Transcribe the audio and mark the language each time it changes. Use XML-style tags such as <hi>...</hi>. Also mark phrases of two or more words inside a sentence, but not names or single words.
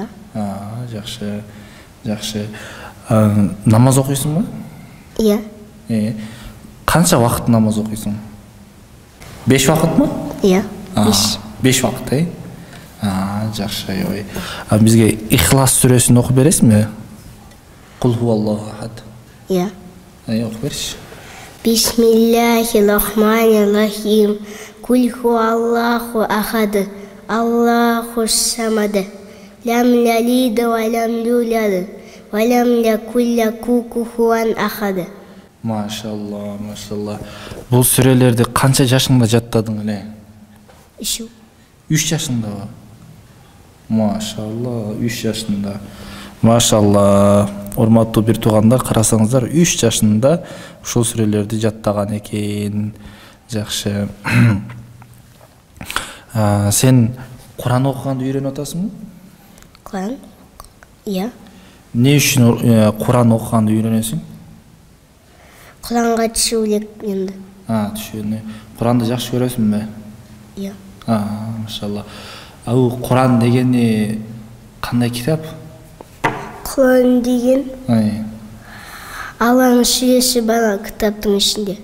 <ky>Жакшы. Жакшы. Намаз окуйсуңбу? Иә. Канча вакыт намаз окуйсуң? 5 вакытмы? Иә. 5 вакыт, Жакшы, ой. Бизге Ихлас сүрөсүн окуп бересиңби?</ky> <ar>قل هو الله أحد.</ar> <ky>Иә. Окуп берчи.</ky> <ar>بسم الله الرحمن الرحيم. قل هو الله أحد الله الصمد. لم يلد ولم يولد. ولم يكن له كفوا أحد.</ar> <ky>Машалла, машалла. Бул сүрөлөрдү канча жашыңда жаттадың эле? 3 жашыңдабы? Машалла, 3 жашында. Машалла. Урматтуу бир туугандар, карасаңыздар, 3 жашында ушул сүрөлөрдү жаттаган экен. Жакшы. Сен Куран окуганды үйрөнүп атасыңбы? Куран? Иә. Не үчүн Куран окуганды үйрөнөсүң? Куранга түшүү элек енді. Түшүүнү. Куранды жакшы көрөсүңбү? Иә. Машалла. Куран дегени кандай китап? Куран деген Алланын сүйүүсү бар китаптын ичинде.</ky>